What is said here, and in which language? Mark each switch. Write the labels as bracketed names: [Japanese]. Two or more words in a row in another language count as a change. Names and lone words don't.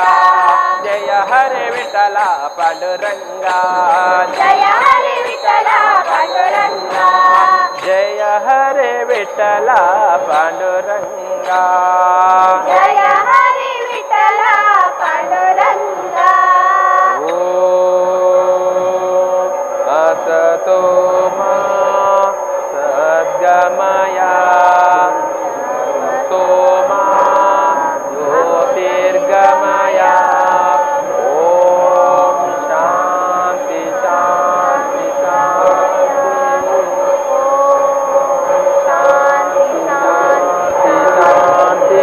[Kannada] ಜಯ ಹರಿ ವಿಠಲ ಪಾಂಡುರಂಗ ಜಯ ಹರಿ ವಿಠ್ಠಲ ಪಾಂಡುರಂಗ ಜಯ ಹರಿ ವಿಠಲ ಪಾಂಡುರಂಗ ಜಯ ಹರಿ ವಿಠ್ಠಲ ಪಾಂಡುರಂಗ [Sanskrit] ಓಂ ಅಸತೋ ಮಾ ಸದ್ಗಮಯ ತೋಮಾ ಜ್ಯೋತಿರ್ಗಮಯ ಓಂ ಶಾಂತಿ ಶಾಂತಿ ಶಾಂತಿ